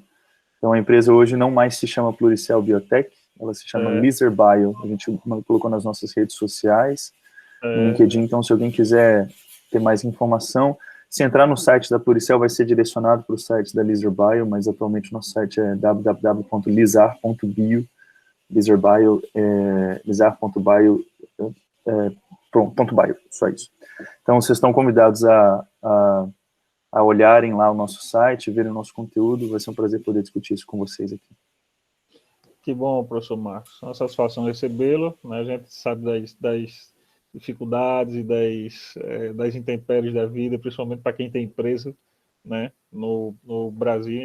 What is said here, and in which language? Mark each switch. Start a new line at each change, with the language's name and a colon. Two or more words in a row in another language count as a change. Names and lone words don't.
Portuguese: Então, a empresa hoje não mais se chama Pluricell Biotech, ela se chama Lizard Bio. A gente colocou nas nossas redes sociais, no LinkedIn. Então, se alguém quiser ter mais informação, se entrar no site da Pluricell, vai ser direcionado para o site da Lizard Bio, mas atualmente nosso site é www.lizard.bio. Lizard Bio, lizard.bio, .bio, só isso. Então, vocês estão convidados a olharem lá o nosso site, verem o nosso conteúdo. Vai ser um prazer poder discutir isso com vocês aqui. Que bom, professor Marcos. É uma satisfação recebê-lo, né? A gente sabe das dificuldades e das intempéries da vida, principalmente para quem tem empresa, né, no Brasil.